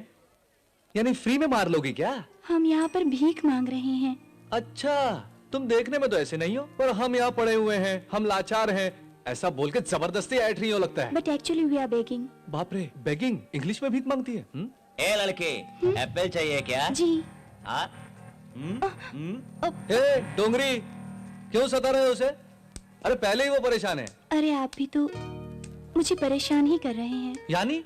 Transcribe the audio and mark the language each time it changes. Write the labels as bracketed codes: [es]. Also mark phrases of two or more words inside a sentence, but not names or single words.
[hi] यानी फ्री में मार लोगी क्या? हम यहाँ पर भीख मांग रहे हैं। अच्छा, तुम देखने में तो ऐसे नहीं हो, पर हम यहाँ पड़े हुए हैं, हम लाचार हैं, ऐसा बोल के जबरदस्ती ऐठ रही हो लगता है। [en] But actually we are begging. [hi] बाप रे, बेगिंग इंग्लिश में भीख मांगती है? ए लड़के, एप्पल चाहिए क्या? जी। हाँ? ए डोंगरी, क्यों सता रहे हो उसे? अरे पहले ही वो परेशान है। अरे आप भी तो मुझे परेशान ही कर रहे हैं।